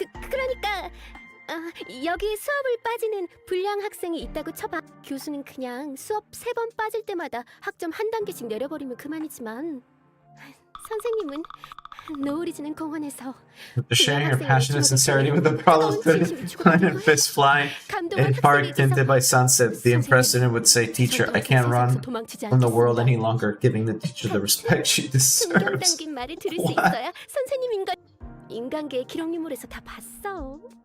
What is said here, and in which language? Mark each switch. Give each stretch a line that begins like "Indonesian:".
Korean: 그러니까 여기 수업을 빠지는 불량 학생이 있다고 쳐봐. 교수는 그냥 수업 3번 빠질 때마다 학점 한 단계씩 내려버리면 그만이지만 선생님은 노을이지는 공원에서
English: sharing your passionate sincerity with the problem of fist flying in park tinted by sunset. The impressed student would say, "Teacher, I can't run from the world any longer," giving the teacher the respect she deserves.
Korean: 담긴 말을 들을 수 있어야 선생님인 걸. 인간계의 기록 유물에서 다 봤어.